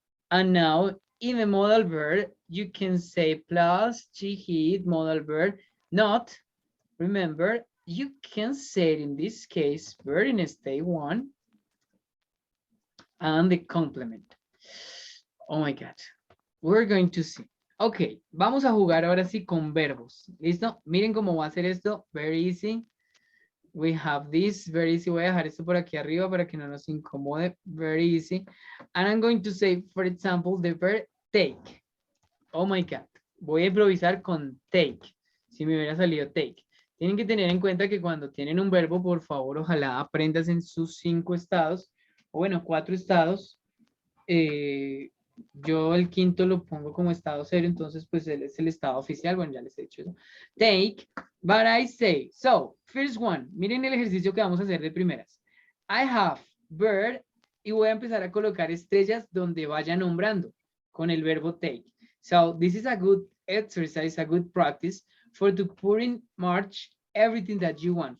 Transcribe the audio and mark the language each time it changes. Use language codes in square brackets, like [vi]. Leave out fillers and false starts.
[en] And now in the modal verb, you can say plus, she, he, it, modal verb, not. Remember, you can say it in this case, verb in state one, and the complement. Oh my God. We're going to see. [es] Ok, vamos a jugar ahora sí con verbos. ¿Listo? Miren cómo va a ser esto. [en] Very easy. We have this. Very easy. [es] Voy a dejar esto por aquí arriba para que no nos incomode. [en] Very easy. And I'm going to say, for example, the verb take. Oh my God. [es] Voy a improvisar con take. Si me hubiera salido take. Tienen que tener en cuenta que cuando tienen un verbo, por favor, ojalá aprendas en sus 5 estados. O bueno, 4 estados. Yo el quinto lo pongo como estado cero, entonces pues él es el estado oficial. Bueno, ya les he dicho eso. [en] Take, but I say. So, first one. [es] Miren el ejercicio que vamos a hacer de primeras. [en] I have, bird, [es] y voy a empezar a colocar estrellas donde vaya nombrando con el verbo take. [en] So, this is a good exercise, a good practice for to put in March everything that you want.